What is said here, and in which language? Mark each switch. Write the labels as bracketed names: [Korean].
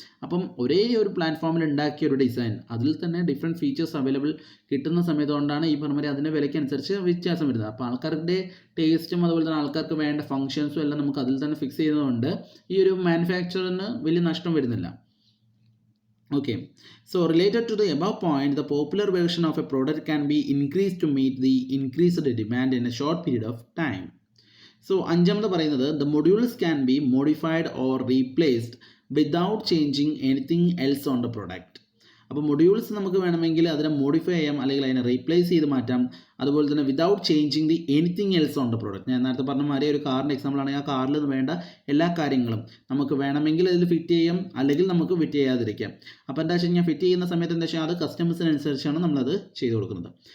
[Malayalam] അപ്പം ഒരേ ഒരു പ്ലാറ്റ്ഫോമിൽ ഉണ്ടാക്കിയ ഒരു ഡിസൈൻ അതിൽ തന്നെ ഡിഫറെൻറ്റ് ഫീച്ചേഴ്സ് അവൈലബിൾ കിട്ടുന്ന സമയത്തുകൊണ്ടാണ് ഈ പറഞ്ഞ അതിൻ്റെ വിലയ്ക്കനുസരിച്ച് വ്യത്യാസം വരുന്നത്. അപ്പോൾ ആൾക്കാരുടെ ടേസ്റ്റും അതുപോലെ തന്നെ ആൾക്കാർക്ക് വേണ്ട ഫങ്ഷൻസും എല്ലാം നമുക്ക് അതിൽ തന്നെ ഫിക്സ് ചെയ്യുന്നതുകൊണ്ട് ഈ ഒരു മാനുഫാക്ചറിന് വലിയ നഷ്ടം വരുന്നില്ല. [English] Okay, so related to the above point, the popular version of a product can be increased to meet the increased demand in a short period of time. So [Malayalam] അഞ്ചാമത് പറയുന്നത് [English] the modules can be modified or replaced without changing anything else on the product. [Malayalam] അപ്പോൾ modules നമുക്ക് വേണമെങ്കിൽ അതിനെ modify ചെയ്യാം അല്ലെങ്കിൽ അതിനെ replace ചെയ്ത് മാറ്റാം. അതുപോലെ തന്നെ [English] Without changing the anything else on the product. [Malayalam] ഞാൻ നേരത്തെ പറഞ്ഞ മാതിരി ഒരു കാറിൻ്റെ എക്സാമ്പിൾ ആണെങ്കിൽ ആ കാറിൽ വേണ്ട എല്ലാ കാര്യങ്ങളും നമുക്ക് വേണമെങ്കിൽ അതിൽ ഫിറ്റ് ചെയ്യാം, അല്ലെങ്കിൽ നമുക്ക് ഫിറ്റ് ചെയ്യാതിരിക്കാം. അപ്പോൾ എന്താ വെച്ച് കഴിഞ്ഞാൽ ഫിറ്റ് ചെയ്യുന്ന സമയത്ത് എന്താ വെച്ചാൽ അത് കസ്റ്റമേഴ്സിനനുസരിച്ചാണ് നമ്മളത് ചെയ്ത് കൊടുക്കുന്നത്.